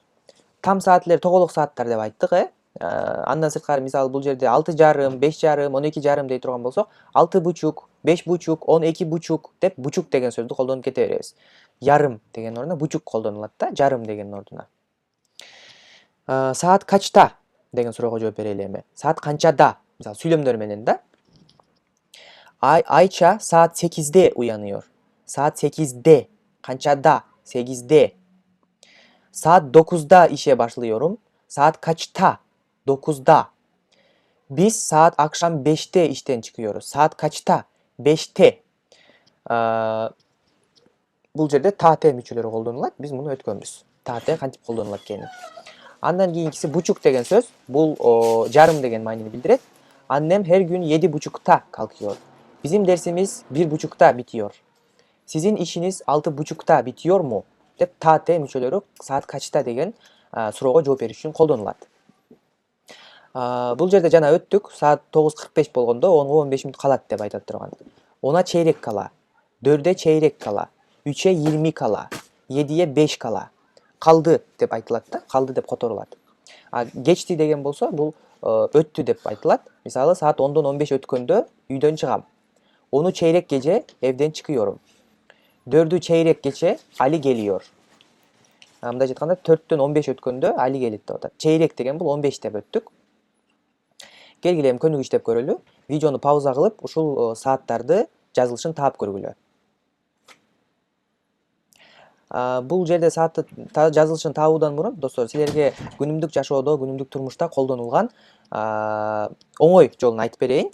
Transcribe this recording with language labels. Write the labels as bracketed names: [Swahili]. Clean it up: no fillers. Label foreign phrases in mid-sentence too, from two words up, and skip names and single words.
[Turkish] Tam saatler [Kyrgyz] тоголук сааттар деп айттык, Андан сырткары мисалы бул жерде 6,5, 5,5, 12,5 дей турган болсок, 6,5, 5,5, 12,5 деп бучук деген сөздү колдонуп кете беребиз. Ярым деген ордуна бучук колдонулат да, жарым деген ордуна. Саат качта деген суроого жооп берели эми. Саат канчада? Мисалы сүйлөмдөр менен да. [Turkish] Айча saat 8'de uyanıyor. Saat 8'de. Kançada? 8'de. Saat 9'da işe başlıyorum. Saat kaçta? 9'da. Biz saat akşam 5'te işten çıkıyoruz. Saat kaçta? 5'te. [Kyrgyz] Бул жерде таате мүчөлөрү колдонулат. Биз муну өткөнбүз. Таате кантип колдонулат экенин. Андан кийинкиси бучук деген сөз. Бул жарым деген маанини билдирет. [Turkish] Annem her gün 7.30'ta kalkıyor. Bizim dersimiz 1.30'ta bitiyor. Sizin işiniz 6.30'ta bitiyor mu? [Kyrgyz] Деп таате мүчөлөрү саат качта деген суроого жооп бериш үчүн колдонулат. Бул жерде жана өттүк, саат 9:45 болгондо 10'га 15 мүнөт калат деп айтат турган. [Turkish] 10'a çeyrek kala, 4'e çeyrek kala, 3'e 20 kala, 7'ye 5 kala. [Kyrgyz] Kaldı деп айтылат да, kaldı деп которулат. Geçti деген болсо, бул өттү деп айтылат. Мисалы саат 10'dan 15 өткөндө үйдөн чыгам. [Turkish] 10'u çeyrek gece evden çıkıyorum. 4'ü çeyrek geçe Ali geliyor. [Kyrgyz] Мындай айтканда 4'төн 15 өткөндө Ali келет деп атат. Çeyrek деген бул 15 деп өттүк. Келгиле эми көнүгүү иштеп көрөлү. Видеону пауза кылып, ушул сааттарды жазылышын таап көргүлө. Бул жерде саатты жазылышын таабуудан мурун, достор, силерге күнүмдүк жашоодо, күнүмдүк турмушта колдонулган оңой жолун айтып берейин.